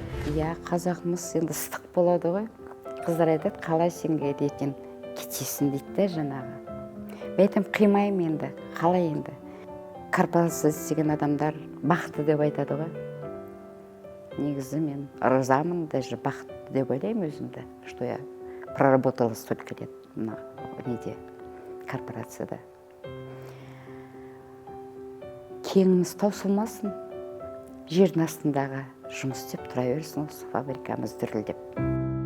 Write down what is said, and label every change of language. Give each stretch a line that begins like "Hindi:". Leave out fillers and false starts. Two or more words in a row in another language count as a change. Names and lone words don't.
Kazakh: Қазақмыз енді ыстық болады ғой. Қыздар айтады, қалай сенге ертең кетесің дейді жаңағы. Мен айтамын, қимаймын енді, қалай енді. Корпорация істеген адамдар бақытты деп айтады ғой. Негізі мен ризамын, даже бақытты деп ойлаймын өзімді,
Russian: что я проработала столько лет
Kazakh: мына неде, корпорацияда. Кеңіміз таусылмасын, жердің астындағы жұмыс істеп тұра берсін, осы фабрикамыз дүрілдеп.